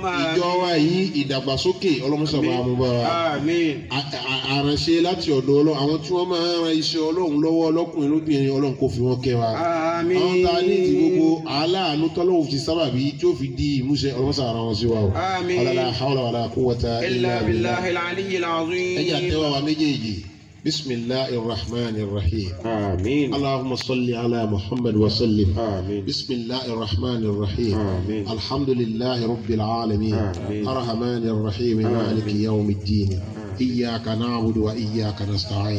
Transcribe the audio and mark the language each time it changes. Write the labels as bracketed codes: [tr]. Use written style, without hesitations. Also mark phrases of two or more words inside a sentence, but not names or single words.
[yo] ìjọ wa yìí ìdàgbàsókè ọlọ́run sábà mú bá wa [ar] آمين. [yo] àránṣe láti ọ̀dọ̀ ọlọ́run àwọn tí wọ́n máa ń ran iṣẹ́ ọlọ́run lọ́wọ́ ọlọ́kùnrin lóbìnrin ọlọ́run kó fi wọ́n kẹ́ wa àwọn tá a ní ti gbogbo aláàánú tọ́lọ́wọ́ fi sábàbí tí ó fi di ìmúṣẹ ọlọ́mọṣà ara wọn sí wa o. [ar] آمين. ولا حول ولا قوة إلا إلا بالله. بالله العلي [yo] ẹ̀yà [ar] العظيم. [yo] tẹ́wọ́ wa méjèèjì [ar] بسم الله الرحمن الرحيم. آمين. اللهم صل على محمد وسلم. آمين. بسم الله الرحمن الرحيم. آمين. الحمد لله رب العالمين. آمين. الرحمن الرحيم مالك يوم الدين. إياك نعبد وإياك نستعين.